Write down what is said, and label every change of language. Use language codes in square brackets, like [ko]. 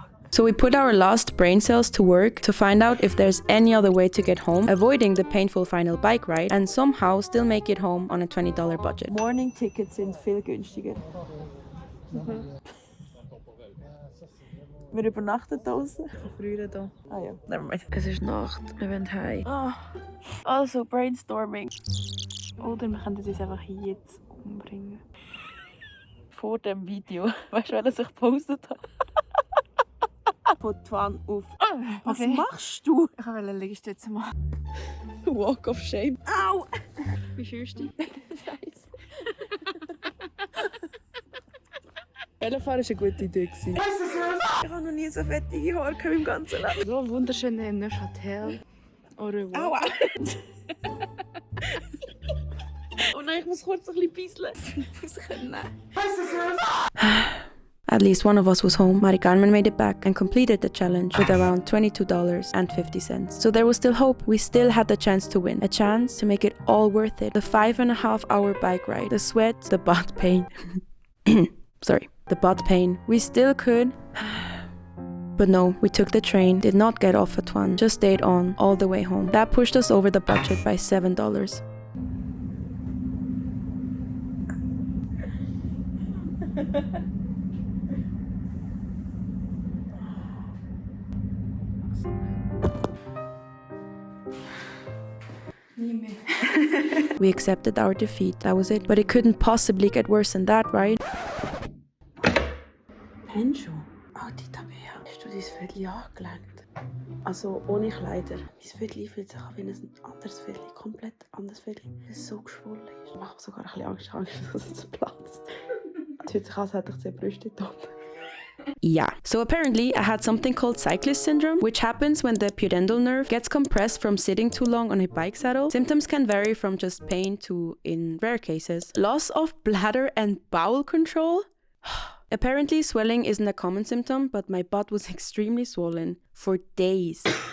[en] So we put our last brain cells to work to find out if there's any other way to get home, avoiding the painful final bike ride, and somehow still make it home on a $20 budget. [de] Morning Tickets sind viel günstiger. Wir übernachten draußen. Früher da. Ah ja, nevermind. Es ist Nacht, wir wollen heim. Also Brainstorming. Oder wir können uns einfach jetzt umbringen. Vor dem Video. Weißt du, weil er sich gepostet hat? Von Twan auf. Was machst du? Ich wollte Liegestütze machen. [en] Walk of Shame. [de] Au! Wie fühlst du dich? Scheiße. Velofahren war eine gute Idee. Ich habe noch nie so fettige Haare im ganzen Leben. So wunderschön in Neuchâtel. [fr] Au revoir. [de] Aua! Oh nein, ich muss kurz ein bisschen pieseln. [en] At least one of us was home. Maricarmen made it back and completed the challenge with around $22.50. So there was still hope. We still had the chance to win. A chance to make it all worth it. The 5.5-hour bike ride. The sweat. The butt pain. Sorry. The butt pain. We still could. But no, we took the train, did not get off at one, just stayed on all the way home. That pushed us over the budget by $7. We accepted our defeat, that was it. But it couldn't possibly get worse than that, right? [de] Penschu? Oh, die Tabea. Hast du dein Viertel angelegt? Also ohne Kleider. Mein Viertel fühlt sich an wie ein anderes Viertel. Komplett anderes Viertel. Es ist so geschwollen. Ich mache mir sogar ein bisschen Angst, dass es platzt. Es fühlt sich an, als hätte ich 10 Brüste dort. [en] Yeah. So apparently I had something called cyclist syndrome, which happens when the pudendal nerve gets compressed from sitting too long on a bike saddle. Symptoms can vary from just pain to, in rare cases, loss of bladder and bowel control. Apparently swelling isn't a common symptom, but my butt was extremely swollen for days.